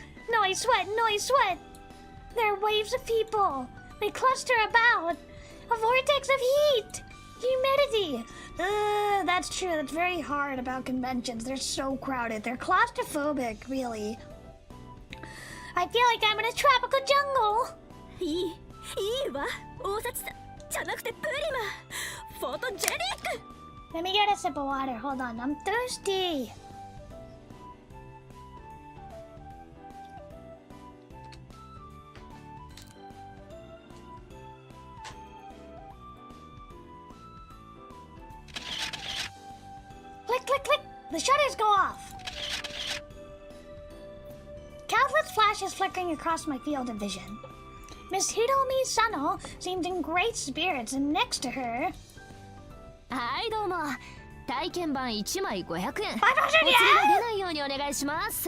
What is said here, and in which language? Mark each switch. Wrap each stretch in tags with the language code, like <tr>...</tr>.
<en>Noise, sweat, noise, sweat. There are waves of people. They cluster about. A vortex of heat. Humidity. That's true. That's very hard about conventions. They're so crowded. They're claustrophobic, really. I feel like I'm in a tropical jungle.</en> <ja>いいわ大札さんじゃなくてプリマフォトジェニック</ja> <en>Let me get a sip of water. Hold on. I'm thirsty. Click, click, click. The shutters go off. Countless flashes flickering across my field of vision. Miss Hiromi Sano seemed in great spirits, and next to her...</en> <ja>はいどうも体験版1枚500円</ja> <en>500 yen?</en> <ja>お釣りが出ないようにお願いします</ja>